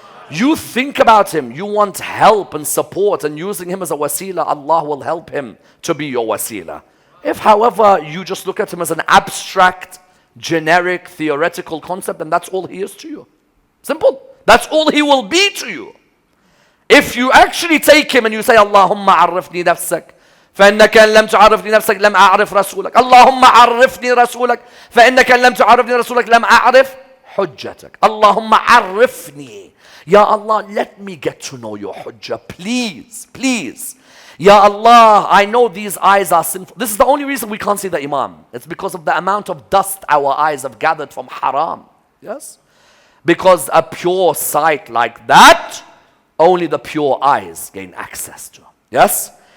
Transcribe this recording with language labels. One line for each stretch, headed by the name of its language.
English: You think about him, you want help and support, and using him as a wasila, Allah will help him to be your wasila. If, however, you just look at him as an abstract, generic, theoretical concept, then that's all he is to you. Simple. That's all he will be to you. If you actually take him and you say,
Arabic: Allahumma عرفني نفسك فإنك إن لم تعرفني نفسك لم أعرف رسولك. اللهم عرفني رسولك فإنك إن لم تعرفني رسولك لم أعرف حجتك. اللهم عرفني.
English: Ya Allah, let me get to know your hujjah. Please, please. Ya Allah, I know these eyes are sinful. This is the only reason we can't see the Imam. It's because of the amount of dust our eyes have gathered from haram. Yes? Because a pure sight like that, only the pure eyes gain access to. Yes?